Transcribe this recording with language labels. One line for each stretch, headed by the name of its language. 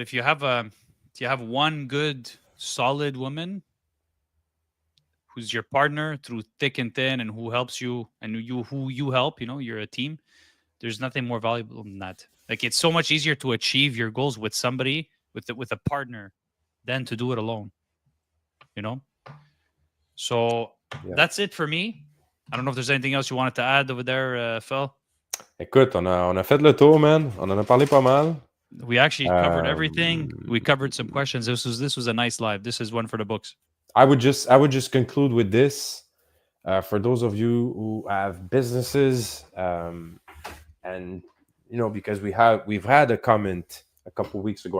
English: If you have one good solid woman who's your partner through thick and thin, and who helps you, and who you help, you're a team. There's nothing more valuable than that. Like, it's so much easier to achieve your goals with somebody, with a partner, than to do it alone. So that's it for me. I don't know if there's anything else you wanted to add over there, Phil.
French: Écoute, on a fait le tour, man. On en a parlé pas mal.
English: We actually covered everything. We covered some questions. This was a nice live. This is one for the books. I would just conclude with this. For those of you who have businesses, and because we've had a comment a couple of weeks ago.